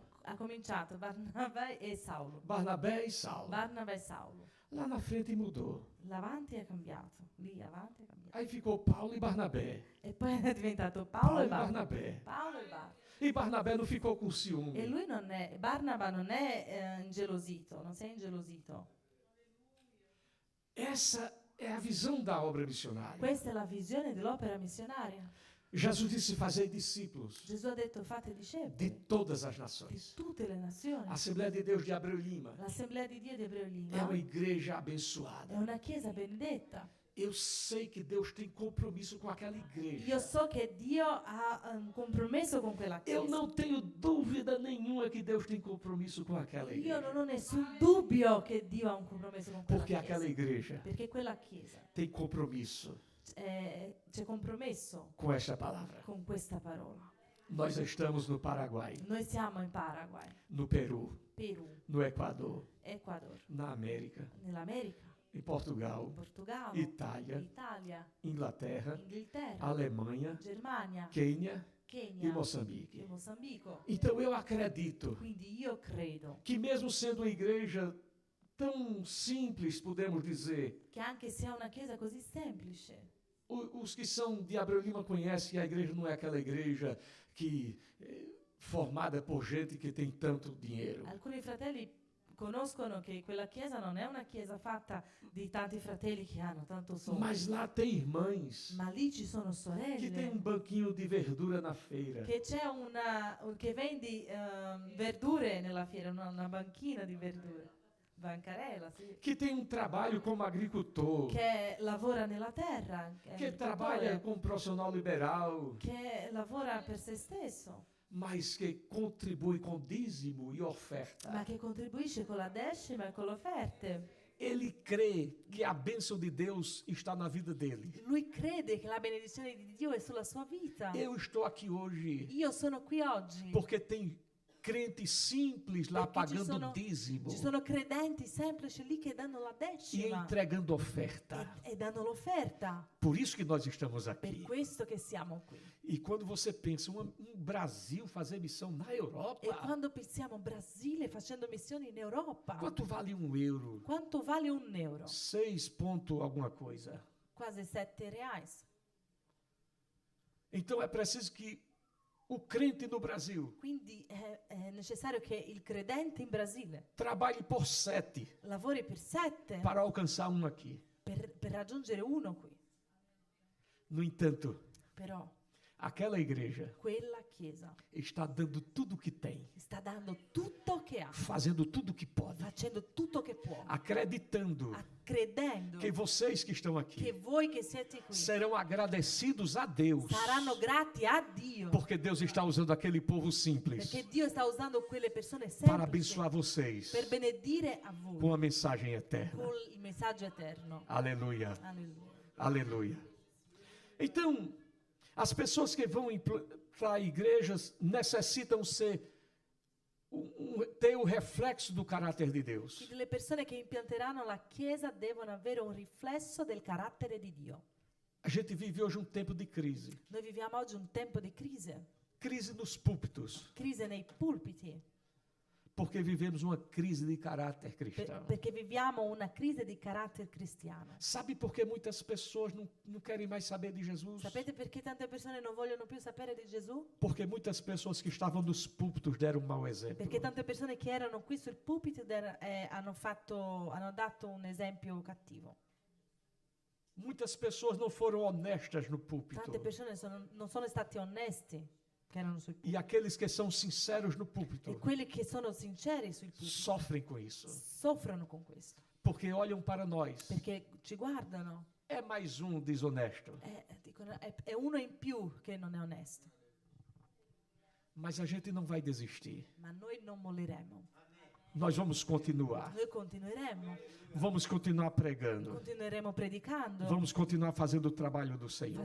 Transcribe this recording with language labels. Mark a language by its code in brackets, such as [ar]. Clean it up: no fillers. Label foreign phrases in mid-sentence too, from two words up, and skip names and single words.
[it] ha cominciato Barnaba e Saulo. [pt] Barnabé e Saulo. [it] Barnaba e Saulo. [pt] Lá na frente mudou. [it] L'avanti è cambiato. Lì avanti è cambiato. [pt] Aí ficou Paulo e Barnabé. [it] E poi è diventato [pt] Paulo [it] Paolo e e Barnaba. [pt] Barnabé. [it] Paolo e Barnaba. [pt] E Barnabé não ficou com E ciúme. [it] lui non è, Barnaba non è ingelosito, non si è ingelosito. [pt] Essa é a visão da obra missionária. [it] Questa è la visione dell'opera missionaria. [pt] Jesus disse: fazei discípulos [it] Gesù ha detto fate [pt] de [it] discepoli [pt] todas as [it] di [pt] nações. [it] tutte le nazioni. [pt] A Assembleia de Deus de Abreu Lima [it] L'Assemblea di Dio di Ebreo [pt] é Lima uma igreja [it] è [pt] abençoada. [it] una chiesa benedetta. [pt] Eu sei que Deus tem compromisso com aquela igreja. [it] Io so che Dio ha un compromesso con quella [pt] Eu [it] chiesa. [pt] não tenho dúvida nenhuma que Deus tem compromisso com aquela [it] Io [pt] igreja. [it] non ho nessun dubbio che Dio ha un compromesso con quella [pt] Porque aquela [it] chiesa. [pt] igreja [it] Perché quella chiesa [pt] tem compromisso [it] c'è compromesso [pt] com esta palavra. [it] con questa parola. [pt] Nós estamos no Paraguai, [it] Noi siamo in Paraguay, [pt] no Peru, [it] Perù, [pt] no Equador, [it] Ecuador, [pt] na América, [it] nell'America, [pt] em Portugal, [it] Portogallo, [pt] Itália, [it] Italia, [pt] Inglaterra, [it] Inghilterra, [pt] Alemanha, [it] Germania, [pt] Quênia e [it] Kenya [pt] Moçambique. [it] e Mozambico. [pt] Então eu acredito [it] Quindi io credo [pt] que mesmo sendo uma igreja tão simples, podemos dizer, [it] che anche se è una chiesa così semplice, [pt] Os que são de Abreu Lima conhecem que a igreja não é aquela igreja que formada por gente que tem tanto dinheiro. [it] Alcuni fratelli conoscono che quella chiesa non è una chiesa fatta di tanti fratelli che hanno tanto soldi. [pt] Mas lá tem irmãs [it] Ma lì ci sono [pt] que tem [it] sorelle. [pt] banquinho de verdura na feira. [it] Che c'è che vendi verdure nella fiera, una banchina di verdure. Bancarella, sì. [pt] Que tem trabalho como agricultor. [it] Che lavora nella terra. Che è [pt] Que [it] agricoltore, [pt] trabalha como profissional liberal. [it] che lavora per se stesso, [pt] Mas que contribui com dízimo e oferta. [it] ma che contribuisce con la decima e con le offerte. [pt] Ele crê que a bênção de Deus está na vida dele. [it] Lui crede che la benedizione di Dio è sulla sua vita. [pt] Eu estou aqui hoje [it] Io sono qui oggi [pt] porque tem crentes simples lá [it] Perché [pt] pagando dízimo [it] ci sono credenti semplici lì che danno la [pt] e [it] decima [pt] entregando oferta. [it] e danno l'offerta. [pt] Por isso que nós estamos [it] Per [pt] aqui. [it] questo che siamo qui. [pt] E quando você pensa Brasil fazer missão na Europa, [it] E quando pensiamo Brasile facendo missioni in Europa, [pt] quanto vale €1? [it] quanto vale un euro? [pt] 6 ponto alguma coisa. [it] Quasi 7 reais. [pt] Então é preciso que o crente no Brasil [it] Quindi è necessario che il credente in Brasile [pt] trabalhe por 7 [it] lavori per 7 [pt] para alcançar um aqui. [it] per raggiungere uno qui. [pt] No entanto, [it] Però [pt] aquela igreja [it] quella chiesa [pt] está dando tudo o que tem, [it] sta dando tutto che ha, [pt] fazendo tudo o que pode, [it] facendo tutto che può, [pt] acreditando [it] credendo [pt] que vocês que estão [it] che [pt] aqui [it] voi che siete qui [pt] serão agradecidos a Deus, [it] saranno grati a Dio, [pt] porque Deus está usando aquele povo simples [it] perché Dio sta usando quelle persone [pt] para [it] semplici [pt] abençoar vocês [it] per benedire a voi [pt] com a mensagem eterna. [it] con il messaggio eterno. [pt] Aleluia, [it] Alleluia. [pt] aleluia. Então, as pessoas que vão para igrejas necessitam ter o reflexo do caráter de Deus. [it] Quindi le persone che impianteranno la chiesa devono avere un riflesso del carattere di Dio. [pt] A gente vive hoje um tempo de crise. [it] Noi viviamo oggi un tempo di [pt] Crise nos púlpitos, [it] crisi nei pulpiti, [pt] porque vivemos uma crise de caráter cristão. [it] perché viviamo una crisi di carattere cristiano. [pt] Sabe por que muitas pessoas não querem mais saber de Jesus? [it] Sapete perché tante persone non vogliono più sapere di Gesù? [pt] Porque muitas pessoas que estavam nos púlpitos deram um mau exemplo. [it] Perché tante persone che erano qui sul pulpito hanno dato un esempio cattivo. [pt] Muitas pessoas não foram honestas no púlpito. [it] Tante persone non sono stati onesti che erano sul pulpito. [pt] E aqueles que são sinceros no [it] E [pt] púlpito [it] quelli che sono sinceri sul pulpito [pt] sofrem com isso. [it] soffrono con questo. [pt] Porque olham para nós. [it] Perché ci guardano. [pt] É mais um desonesto. [it] Dicono, è uno in più che non è onesto. [pt] Mas a gente não vai desistir. [it] Ma noi non molleremo. [pt] Nós vamos continuar. [it] Noi continueremo. [pt] Vamos continuar pregando. [it] Continueremo predicando. [pt] Vamos continuar fazendo o trabalho do Senhor.